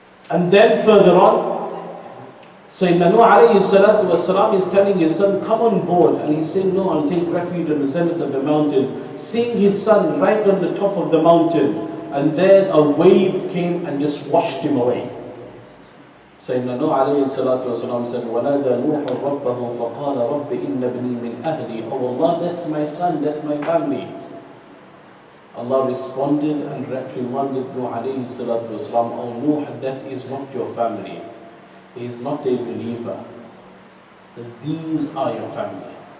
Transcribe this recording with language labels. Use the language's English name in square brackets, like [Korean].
[English] And then further on, Sayyidina Nuh alayhi salatu wasalam is telling his son, come on board. And he's saying, no, I'll take refuge on the zenith of the mountain. Seeing his son right on the top of the mountain. And then a wave came and just washed him away. Sayyidina Nuh alayhi salatu wasalam said, [Arabic] وَنَادَى نُوحٌ رَبَّهُ فَقَالَ رَبِّ إِنَّ بْنِي مِنْ أَهْلِي. [English] Oh Allah, that's my son, that's my family. Allah responded and reprimanded Nuh alayhi salatu wasalam, oh Nuh, that is not your family. He is not a believer. These are your family.